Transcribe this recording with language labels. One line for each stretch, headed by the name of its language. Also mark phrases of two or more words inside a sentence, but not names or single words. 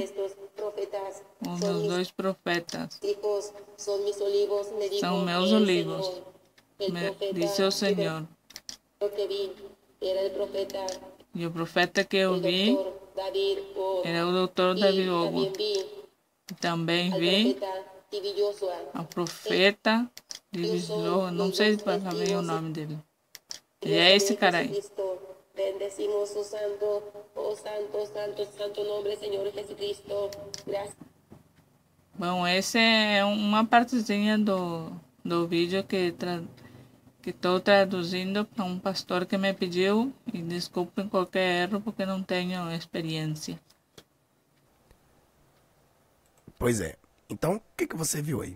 Spanish: estos profetas.
Portuguese: os
Spanish: Son
Portuguese: meus
Spanish: mis
Portuguese: dois profetas.
Spanish: hijos, son mis olivos, me dijo
Portuguese: São meus
Spanish: el olivos, Señor. El
Portuguese: me
Spanish: profeta
Portuguese: disse o Senhor.
Spanish: Lo que vi era el profeta,
Portuguese: E o profeta que eu
Spanish: el
Portuguese: vi
Spanish: doctor David O.
Portuguese: era o doutor
Spanish: Y
Portuguese: Davi Ogo.
Spanish: también vi
Portuguese: Também
Spanish: al
Portuguese: vi
Spanish: profeta Tibi Joshua.
Portuguese: ao profeta de Visor, não sei para bem o nome dele. E é esse cara aí.
Spanish: Jesucristo, bendecimos su santo, oh santo, santo, santo nombre, Señor Jesucristo. Gracias.
Portuguese: Bom, esse é uma partezinha do vídeo que estou traduzindo para um pastor que me pediu, e desculpem qualquer erro porque não tenho experiência. Pois é. Então, o que você viu aí?